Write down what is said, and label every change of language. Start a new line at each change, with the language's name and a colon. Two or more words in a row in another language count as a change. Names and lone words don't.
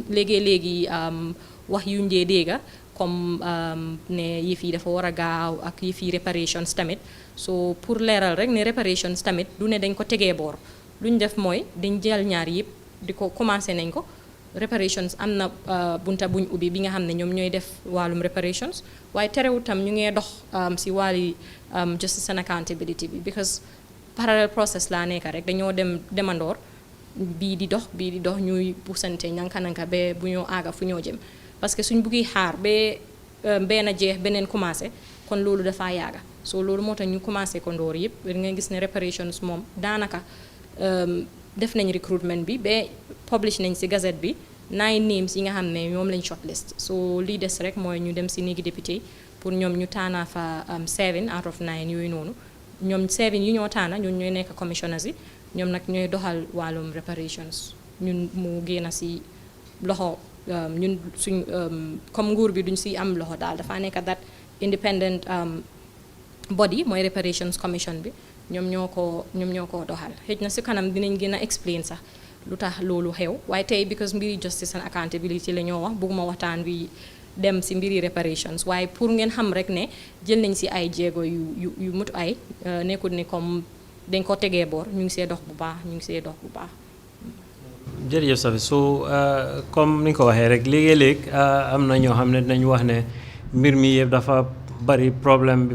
Wolof: léegi wax yu njee dégga comme ne yëf yi dafa war a gaaw ak yëf yi reparations tamit so pour leeral rek ne reparations tamit du ne dañ ko tegee boor lu ñu def mooy dañ jël ñaar yëpp di ko commencé nañ ko reparations am na bunta buñ ubbi bi nga xam ne ñoom ñooy def wàllum reparations waaye terewul tam ñu ngee dox si wàlli
English: justice and accountability
Wolof: bi
English: because parallel process
Wolof: laa nekk rek dañoo demandoor bii di dox ñuy puusante nanka ba bu ñoo aaga fu ñoo jëm
French: parce que
Wolof: suñ buggi xaar ba benn jeex beneen commencé kon loolu dafaa yaaga so loolu moo tax ñu commencé ko ndoor yëpp nga gis ne reparations moom daanaka def nañ recruitment bi ba publish nañ ci gazette bi 9 names yi nga xam ne ñoom lañ shortlist so lii des rek mooy ñu dem ci néegi député pour ñoom ñu taana fa
English: 7 out of 9
Wolof: yooyu noonu ñoom 7 yi ñoo taana ñun ñooy nekk commissioners yi ñoom nag ñooy doxal wàllum reparations ñun mu génn ci loxo ñun suñ comme nguur bi duñ ci am loxo daal dafa nekk
English: that independent
Wolof: body mooy reparations commission bi ñoom ñoo ko doxal xëj na ci kanam dinañ gën a explain sax lu tax loolu xew waaye tey because mbiri
English: justice and accountability
Wolof: la ñoo wax bëgguma waxtaan wi dem ci mbiri reparations waaye pour ngeen xam rek ne jël nañ ci ay jéego yu mutu ay nekkul ni comme dañ ko tegee boor ñu ngi see dox bu baax jërëjëf Safi so comme ni nga ko waxee rek léegi-léeg am na ñoo xam ne dinañ wax ne mbir mi yëpp dafa bari problème bi